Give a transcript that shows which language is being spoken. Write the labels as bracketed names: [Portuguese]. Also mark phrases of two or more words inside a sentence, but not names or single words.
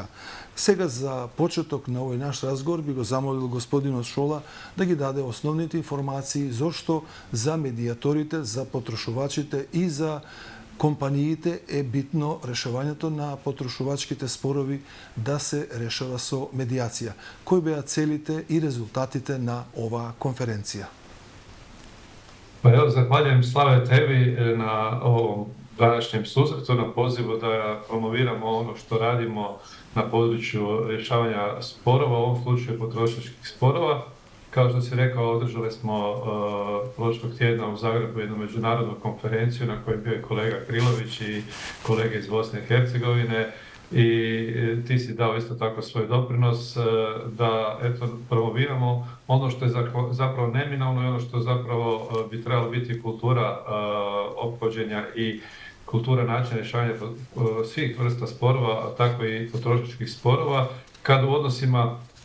[Macedonian] Сега за почеток на овој наш разговор би го замолил господинот Шола да ги даде основните информации зошто за медиаторите, за потрошувачите и за компаниите е битно решавањето на потрошувачките спорови да се решава со медиација. Кои беа целите и резултатите на оваа конференција? [Croatian] Pa evo, zahvaljujem Slave tebi na ovom današnjem susretu, na pozivu da promoviramo ono što radimo na području rješavanja sporova, u ovom slučaju potrošačkih sporova. Kao što si rekao, održali smo prošlog tjedna u Zagrebu jednu međunarodnu konferenciju na kojoj je bio kolega Krilović i kolege iz Bosne i Hercegovine i ti si dao isto tako svoj doprinos da promoviramo ono što je zapravo neminovno i ono što zapravo bi trebalo biti kultura ophođenja i kultura načina rješavanja svih vrsta sporova, a tako i potrošačkih sporova, kad u odnosima